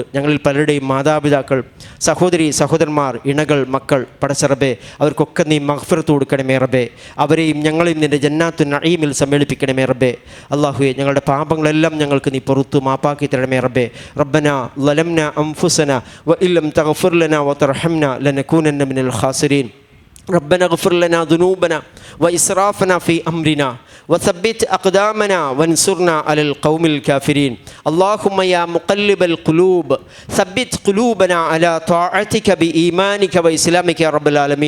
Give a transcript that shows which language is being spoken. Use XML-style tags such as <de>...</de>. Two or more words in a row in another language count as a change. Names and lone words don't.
<ml>ഞങ്ങളിൽ പലരുടെയും മാതാപിതാക്കൾ, സഹോദരി സഹോദരന്മാർ, ഇണകൾ, മക്കൾ, പടച്ചറബേ, അവർക്കൊക്കെ നീ മഗ്ഫിറത്ത് കൊടുക്കണമേ റബ്ബേ. അവരെയും ഞങ്ങളെയും നിൻ്റെ</ml> <ar>جنات النعيم</ar> <ml>സമ്മേളിപ്പിക്കണമേ റബ്ബേ. അല്ലാഹുവേ, ഞങ്ങളുടെ പാപങ്ങളെല്ലാം ഞങ്ങൾക്ക് നീ പുറത്ത് മാപ്പാക്കി തരണമേ റബ്ബേ.</ml> <ar>ربنا ظلمنا أنفسنا وإن لم تغفر لنا وترحمنا لنكونن من الخاسرين. ربنا اغفر لنا ذنوبنا وإسرافنا في أمرنا وثبت أقدامنا وانصرنا على القوم الكافرين. اللهم يا مقلب القلوب ثبت قلوبنا على طاعتك بإيمانك وإسلامك يا رب العالمين.</ar>